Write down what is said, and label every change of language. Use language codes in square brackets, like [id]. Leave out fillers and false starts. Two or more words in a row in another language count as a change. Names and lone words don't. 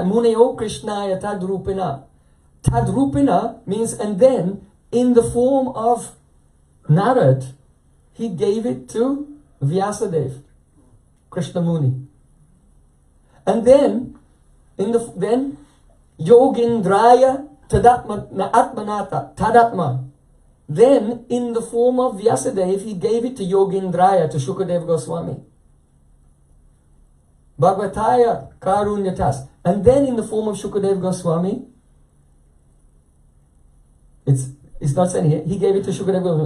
[sa] Muneo Krishnaya Tadrupena. [en] Tadrupena means, and then, in the form of Narad, he gave it to Vyasadeva, Krishna Muni. And then, then [sa] Yogindraya tadatma na atmanata, tadatma. [en] Then, in the form of Vyasadeva, he gave it to Yogindraya, to Shukadev Goswami. [sa] Bhagavataya Karunyatas. [en] And then in the form of Shukadev Goswami, it's not saying here, he gave it to Shukadev Goswami.